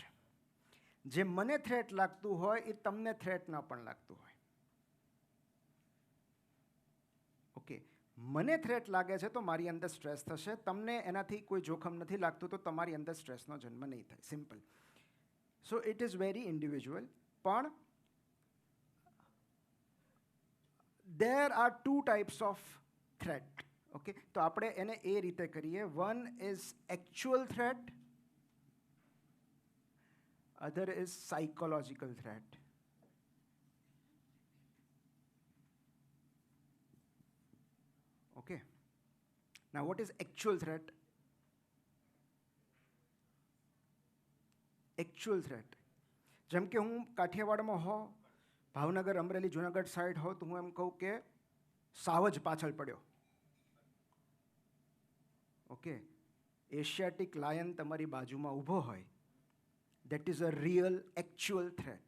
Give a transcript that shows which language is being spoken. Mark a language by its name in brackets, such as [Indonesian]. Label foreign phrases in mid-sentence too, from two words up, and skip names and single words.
[Gujarati] જે મને થ્રેટ લાગતું હોય એ તમને થ્રેટ ન પણ લાગતું હોય. ઓકે, મને થ્રેટ લાગે છે તો મારી અંદર સ્ટ્રેસ થશે. તમને એનાથી કોઈ જોખમ નથી લાગતું તો તમારી અંદર સ્ટ્રેસનો જન્મ નહીં થાય. [English] Simple. So it is very individual. પણ there are two types of threat. [Gujarati] Okay, તો આપણે એને એ રીતે કરીએ. [English] One is actual threat, other is psychological threat. Okay, now what is actual threat? Actual threat, [Gujarati] જેમ કે હું કાઠિયાવાડમાં હો, ભાવનગર, અમરેલી, જુનાગઢ સાઈડ હો, તો હું એમ કહું કે સાવજ પાછળ પડ્યો. ઓકે, [English] Asiatic lion [Gujarati] તમારી બાજુમાં ઊભો હોય, [English] that is a real actual threat.